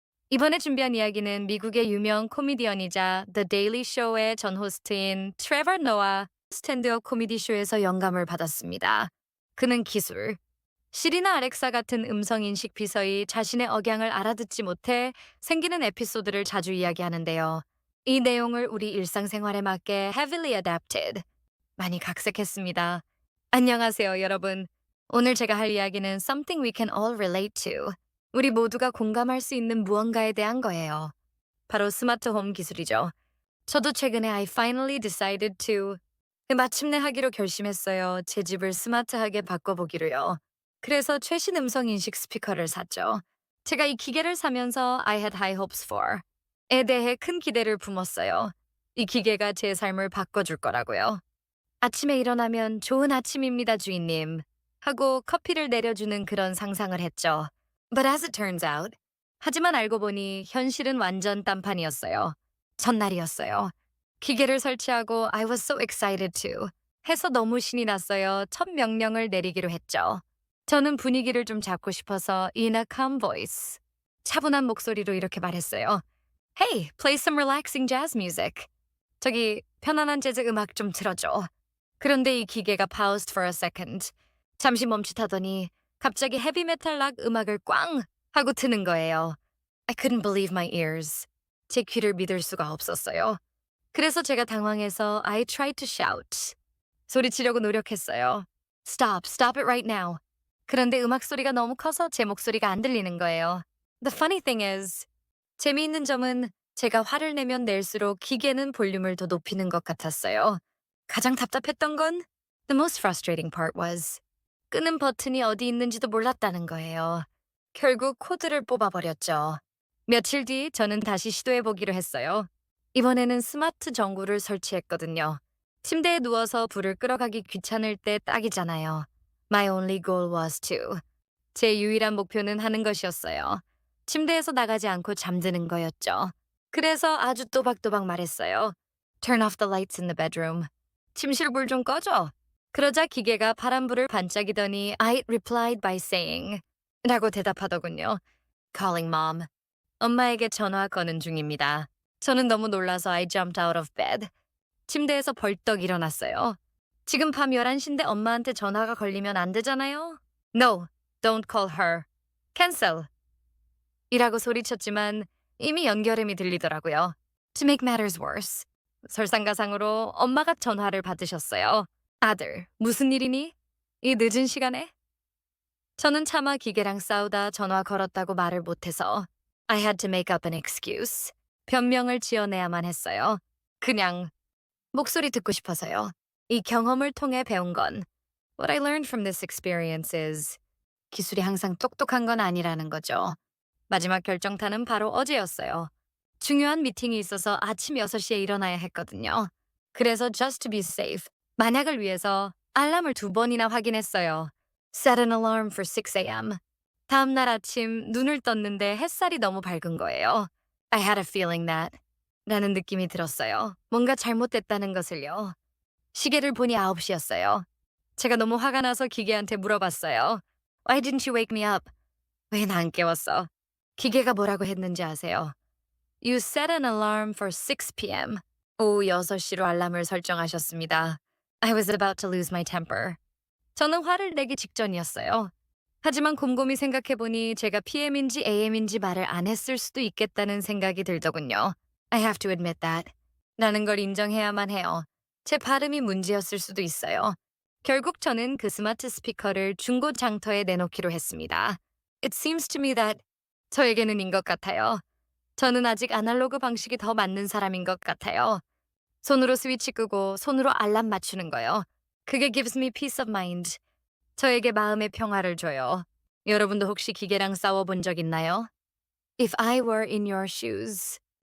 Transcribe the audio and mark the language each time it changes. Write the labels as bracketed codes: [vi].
[ko] 이번에 준비한 이야기는 미국의 유명 코미디언이자 The Daily Show의 전 호스트인 트레버 노아 스탠드업 코미디 쇼에서 영감을 받았습니다. 그는 기술, 시리나 알렉사 같은 음성 인식 비서이 자신의 억양을 알아듣지 못해 생기는 에피소드를 자주 이야기하는데요. 이 내용을 우리 일상생활에 맞게 [en] heavily adapted, [ko] 많이 각색했습니다. 안녕하세요, 여러분. 오늘 제가 할 이야기는 [en] something we can all relate to. [ko] 우리 모두가 공감할 수 있는 무언가에 대한 거예요. 바로 스마트 홈 기술이죠. 저도 최근에 [en] I finally decided to [ko] 마침내 하기로 결심했어요. 제 집을 스마트하게 바꿔보기로요. 그래서 최신 음성 인식 스피커를 샀죠. 제가 이 기계를 사면서 [en] I had high hopes for [ko] 에 대해 큰 기대를 품었어요. 이 기계가 제 삶을 바꿔줄 거라고요. 아침에 일어나면 좋은 아침입니다, 주인님. 하고 커피를 내려주는 그런 상상을 했죠. [en] But as it turns out, [ko] 하지만 알고 보니 현실은 완전 딴판이었어요. 첫날이었어요. 기계를 설치하고 [en] I was so excited to [ko] 해서 너무 신이 났어요. 첫 명령을 내리기로 했죠. 저는 분위기를 좀 잡고 싶어서 [en] in a calm voice, [ko] 차분한 목소리로 이렇게 말했어요. [en] Hey, play some relaxing jazz music. [ko] 저기 편안한 재즈 음악 좀 틀어줘. 그런데 이 기계가 [en] paused for a second. [ko] 잠시 멈칫하더니 갑자기 헤비메탈 락 음악을 꽝 하고 트는 거예요. [en] I couldn't believe my ears. [ko] 제 귀를 믿을 수가 없었어요. 그래서 제가 당황해서 [en] I tried to shout. [ko] 소리치려고 노력했어요. [en] Stop, stop it right now. [ko] 그런데 음악 소리가 너무 커서 제 목소리가 안 들리는 거예요. [en] The funny thing is, [ko] 재미있는 점은 제가 화를 내면 낼수록 기계는 볼륨을 더 높이는 것 같았어요. 가장 답답했던 건 [en] the most frustrating part was [ko] 끄는 버튼이 어디 있는지도 몰랐다는 거예요. 결국 코드를 뽑아버렸죠. 며칠 뒤 저는 다시 시도해보기로 했어요. 이번에는 스마트 전구를 설치했거든요. 침대에 누워서 불을 끌어가기 귀찮을 때 딱이잖아요. [en] My only goal was to. [ko] 제 유일한 목표는 하는 것이었어요. 침대에서 나가지 않고 잠드는 거였죠. 그래서 아주 또박또박 말했어요. [en] Turn off the lights in the bedroom. [ko] 침실 불 좀 꺼줘. 그러자 기계가 파란불을 반짝이더니 [en] I replied by saying [ko] 라고 대답하더군요. [en] Calling mom. [ko] 엄마에게 전화 거는 중입니다. 저는 너무 놀라서 [en] I jumped out of bed. [ko] 침대에서 벌떡 일어났어요. 지금 밤 11시인데 엄마한테 전화가 걸리면 안 되잖아요? [en] No, don't call her. Cancel. [ko] 이라고 소리쳤지만 이미 연결음이 들리더라고요. [en] To make matters worse. [ko] 설상가상으로 엄마가 전화를 받으셨어요. 아들, 무슨 일이니? 이 늦은 시간에? 저는 차마 기계랑 싸우다 전화 걸었다고 말을 못해서 [en] I had to make up an excuse. [ko] 변명을 지어내야만 했어요. 그냥 목소리 듣고 싶어서요. 이 경험을 통해 배운 건 [en] What I learned from this experience is [ko] 기술이 항상 똑똑한 건 아니라는 거죠. 마지막 결정타는 바로 어제였어요. 중요한 미팅이 있어서 아침 6시에 일어나야 했거든요. 그래서 [en] just to be safe, [ko] 만약을 위해서 알람을 2번이나 확인했어요. [en] Set an alarm for 6 a.m. [ko] 다음 날 아침 눈을 떴는데 햇살이 너무 밝은 거예요. [en] I had a feeling that [ko] 라는 느낌이 들었어요. 뭔가 잘못됐다는 것을요. 시계를 보니 9시였어요. 제가 너무 화가 나서 기계한테 물어봤어요. [en] Why didn't you wake me up? [ko] 왜 나 안 깨웠어? 기계가 뭐라고 했는지 아세요? [en] You set an alarm for 6 p.m. [ko] 오후 6시로 알람을 설정하셨습니다. [en] I was about to lose my temper. [ko] 저는 화를 내기 직전이었어요. 하지만 곰곰이 생각해보니 제가 PM인지 AM인지 말을 안 했을 수도 있겠다는 생각이 들더군요. [en] I have to admit that. [ko] 라는 걸 인정해야만 해요. 제 발음이 문제였을 수도 있어요. 결국 저는 그 스마트 스피커를 중고 장터에 내놓기로 했습니다. [en] It seems to me that [ko] 저에게는 인 것 같아요. 저는 아직 아날로그 방식이 더 맞는 사람인 것 같아요. 손으로 스위치 끄고 손으로 알람 맞추는 거요. 그게 [en] gives me peace of mind. [ko] 저에게 마음의 평화를 줘요. 여러분도 혹시 기계랑 싸워본 적 있나요? [en] If I were in your shoes.